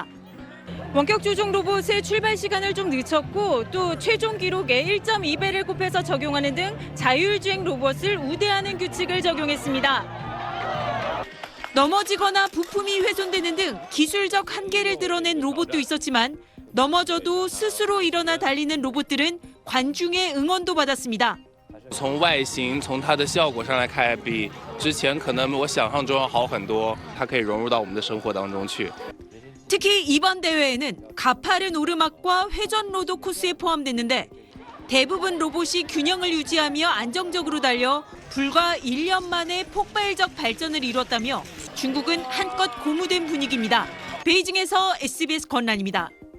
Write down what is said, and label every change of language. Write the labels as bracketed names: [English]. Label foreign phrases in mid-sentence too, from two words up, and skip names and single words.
[Korean] 원격 조종 로봇의 출발 시간을 좀 늦췄고 또 최종 기록에 1.2배를 곱해서 적용하는 등 자율주행 로봇을 우대하는 규칙을 적용했습니다. 넘어지거나 부품이 훼손되는 등 기술적 한계를 드러낸 로봇도 있었지만 넘어져도 스스로 일어나 달리는 로봇들은 관중의 응원도 받았습니다. [Chinese] 从外形、从它的效果上来看，比之前可能我想象中要好很多。它可以融入到我们的生活当中去。 [Korean] 특히 이번 대회에는 가파른 오르막과 회전 로드 코스에 포함됐는데 대부분 로봇이 균형을 유지하며 안정적으로 달려 불과 1년 만에 폭발적 발전을 이뤘다며 중국은 한껏 고무된 분위기입니다. 베이징에서 SBS 권란입니다.